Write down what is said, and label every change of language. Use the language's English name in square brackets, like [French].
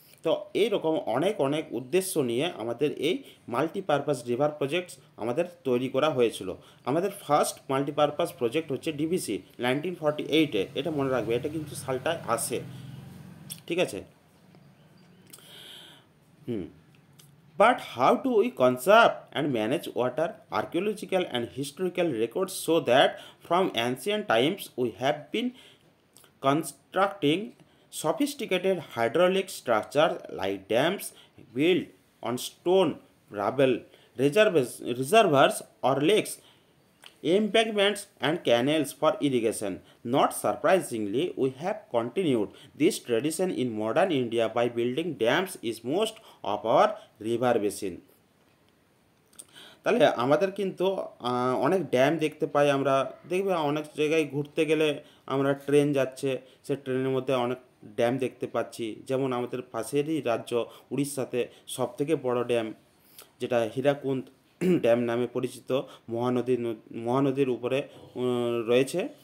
[Bangla] তো এইরকম অনেক অনেক উদ্দেশ্য নিয়ে আমাদের এই মাল্টিপারপাস রিভার প্রজেক্টস আমাদের তৈরি করা হয়েছিল। আমাদের ফার্স্ট মাল্টিপারপাস প্রজেক্ট হচ্ছে ডিভিসি 1948-এ, এটা মনে রাখবে, এটা কিন্তু সালটায় আসে, ঠিক আছে। [English] But how do we conserve and manage water? Archaeological and historical records show that from ancient times we have been constructing sophisticated hydraulic structures like dams built on stone, rubble, reservoirs or lakes, embankments and canals for irrigation. Not surprisingly, we have continued this tradition in modern India by building dams in most of our river basin. [Bangla] তাহলে আমাদের কিন্তু অনেক dam দেখতে পাই আমরা। দেখবে অনেক জায়গায় ঘুরতে গেলে আমরা ট্রেন যাচ্ছে, সে ট্রেনের মধ্যে অনেক ড্যাম দেখতে পাচ্ছি। যেমন আমাদের পাশেরই রাজ্য উড়িষ্যাতে সবথেকে বড় ড্যাম, যেটা হীরাকুন্দ ড্যাম নামে পরিচিত, মহানদীর উপরে রয়েছে।